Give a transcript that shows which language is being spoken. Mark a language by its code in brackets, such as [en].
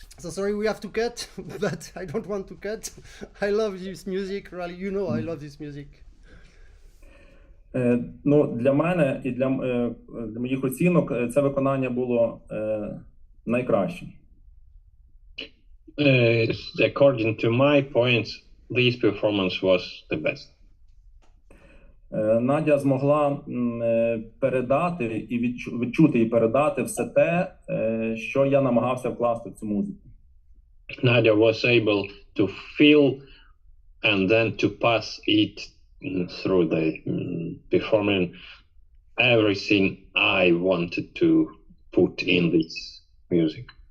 [en] sorry, we have to cut, but I don't want to cut. I love this music, really. You know, I love this music. [uk] Ну, для мене і для моїх оцінок це виконання було найкраще. [en] According to my points, this performance was the best. [uk] Надя змогла передати і відчути і передати все те, що я намагався вкласти в цю музику. [en] Nadia was able to feel and then to pass it through the performing everything I wanted to put in this music.